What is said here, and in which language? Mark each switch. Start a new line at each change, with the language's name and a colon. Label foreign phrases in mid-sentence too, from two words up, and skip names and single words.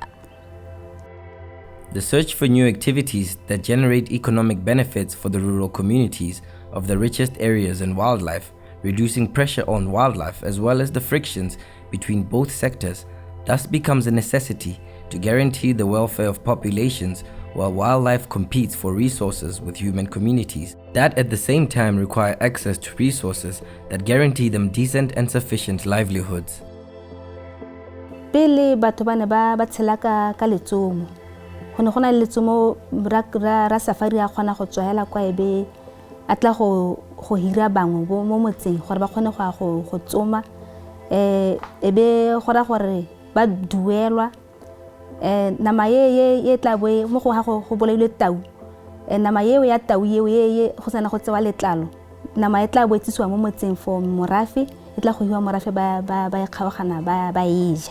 English: The search for new activities that generate economic benefits for the rural communities of the richest areas and wildlife, reducing pressure on wildlife as well as the frictions between both sectors, thus becomes a necessity to guarantee the welfare of populations while wildlife competes for resources with human communities that at the same time require access to resources that guarantee them decent and sufficient livelihoods.
Tswana: Pele batho ba ne ba tshela ka letsomo. Go ne go na le letsomo ra safari a kgona go tswela kwa ebe a tla go hira bangwe mo motseng gore ba kgone go tsoma ebe gora gore ba duelwa nama ye tla boe mo go bolailwe tau nama ye ya tau ye go sana go tsewa letlalo nama e tla boetsiswa mo motseng for morafe e tla go hiwa morafe ba kgaogana ba eja